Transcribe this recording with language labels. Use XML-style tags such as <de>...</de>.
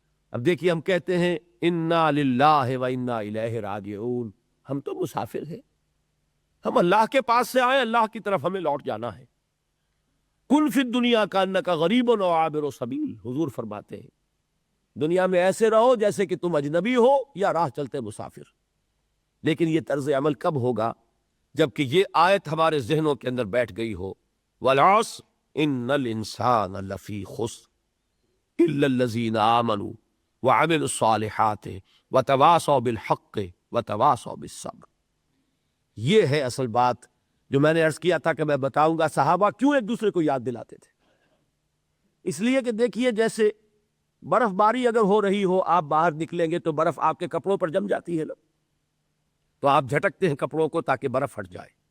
<ur>اب دیکھیے ہم کہتے ہیں</ur> <ar>انا للہ و انا الیہ راجعون،</ar> <ur>ہم تو مسافر ہیں، ہم اللہ کے پاس سے آئے، اللہ کی طرف ہمیں لوٹ جانا ہے۔</ur> <ar>کن فی الدنیا کانک غریب و عابر سبیل،</ar> <ur>حضور فرماتے ہیں دنیا میں ایسے رہو جیسے کہ تم اجنبی ہو یا راہ چلتے مسافر. لیکن یہ طرز عمل کب ہوگا؟ جبکہ یہ آیت ہمارے ذہنوں کے اندر بیٹھ گئی ہو.</ur> <ar>والعصر ان الانسان لفی خسر الا الذین آمنوا وعملوا الصالحات وتواصوا بالحق وتواصوا بالصبر.</ar> <ur>یہ ہے اصل بات جو میں نے عرض کیا تھا کہ میں بتاؤں گا صحابہ کیوں ایک دوسرے کو یاد دلاتے تھے. اس لیے کہ دیکھیے جیسے برف باری اگر ہو رہی ہو، آپ باہر نکلیں گے تو برف آپ کے کپڑوں پر جم جاتی ہے نا، تو آپ جھٹکتے ہیں کپڑوں کو تاکہ برف ہٹ جائے.</ur>